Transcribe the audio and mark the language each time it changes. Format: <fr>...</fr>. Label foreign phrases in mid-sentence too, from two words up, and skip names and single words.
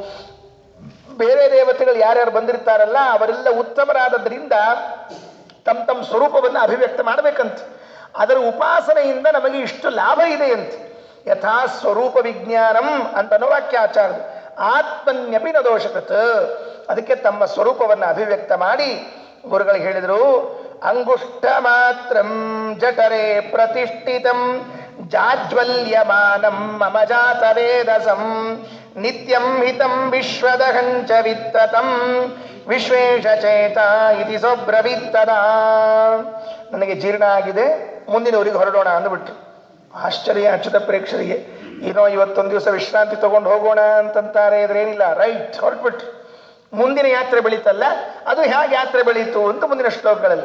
<kn>ಬೇರೆ ದೇವತೆಗಳು ಯಾರ್ಯಾರು ಬಂದಿರ್ತಾರಲ್ಲ ಅವರೆಲ್ಲ ಉತ್ತಮರಾದದ್ರಿಂದ ತಮ್ಮ ಸ್ವರೂಪವನ್ನು ಅಭಿವ್ಯಕ್ತ ಮಾಡಬೇಕಂತ. ಅದರ ಉಪಾಸನೆಯಿಂದ ನಮಗೆ ಇಷ್ಟು ಲಾಭ ಇದೆ ಅಂತ.</kn> <sa>ಯಥಾ ಸ್ವರೂಪ ವಿಜ್ಞಾನಂ</sa> <kn>ಅಂತ ವಾಕ್ಯಾಚಾರ್ಯ.</kn> <sa>ಆತ್ಮನ್ಯಪಿ ನ ದೋಷಕೃತ.</sa> <kn>ಅದಕ್ಕೆ ತಮ್ಮ ಸ್ವರೂಪವನ್ನು ಅಭಿವ್ಯಕ್ತ ಮಾಡಿ ಗುರುಗಳಿಗೆ ಹೇಳಿದರು,</kn> <sa>ಅಂಗುಷ್ಟ ಮಾತ್ರಂ ಜಠರೇ ಪ್ರತಿಷ್ಠಿತಂ ಜಾಜ್ವಲ್ಯಮಾನಂ ಮಮ ಜಾತ ವೇದಸಂ ನಿತ್ಯಂ ಹಿತಂ ವಿಶ್ವದಹಂಚ ವಿತ್ತತಂ ವಿಶ್ವೇಶ ಚೇತ ಇತಿ ಸೊಬ್ರವಿತ್ತದ.</sa> <kn>ನನಗೆ ಜೀರ್ಣ ಆಗಿದೆ, ಮುಂದಿನವರಿಗೆ ಹೊರಡೋಣ ಅಂದ್ಬಿಟ್ಟು. ಆಶ್ಚರ್ಯ ಅಚ್ಯುತ ಪ್ರೇಕ್ಷರಿಗೆ. ಏನೋ ಇವತ್ತೊಂದು ದಿವಸ ವಿಶ್ರಾಂತಿ ತಗೊಂಡು ಹೋಗೋಣ ಅಂತಂತಾರೆ, ಇದ್ರೇನಿಲ್ಲ, ರೈಟ್ ಹೊರಟ್ಬಿಟ್ರು. ಮುಂದಿನ ಯಾತ್ರೆ ಬೆಳೀತಲ್ಲ, ಅದು ಹೇಗೆ ಯಾತ್ರೆ ಬೆಳೀತು ಅಂತ ಮುಂದಿನ ಶ್ಲೋಕಗಳಲ್ಲಿ.</kn>